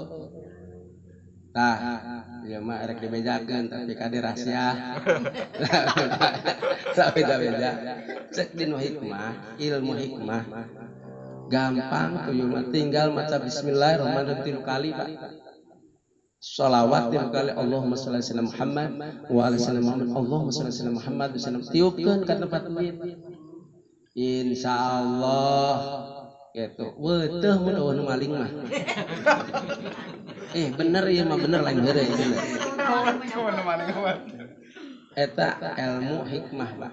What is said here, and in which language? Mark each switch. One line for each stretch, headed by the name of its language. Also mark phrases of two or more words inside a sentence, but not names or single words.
Sundanese: Tah, ieu mah erek dibejakeun tapi kade rahasia. Beda-beda. Cek dinu hikmah, ilmu hikmah. Gampang tuyul mah tinggal maca bismillahirrahmanirrahim 3 kali, Pak.
Arabic: Shalawat 3 kali اللهم صل على محمد وعلى سيدنا محمد. اللهم صل على محمد وسلم.
Sundanese: Tiupkeun ka tempat duit. Insyaallah gitu. Weuteuh mun eueuh nu maling mah. Bener ieu mah bener lain heureuy bener. Eta ilmu hikmah, Pak.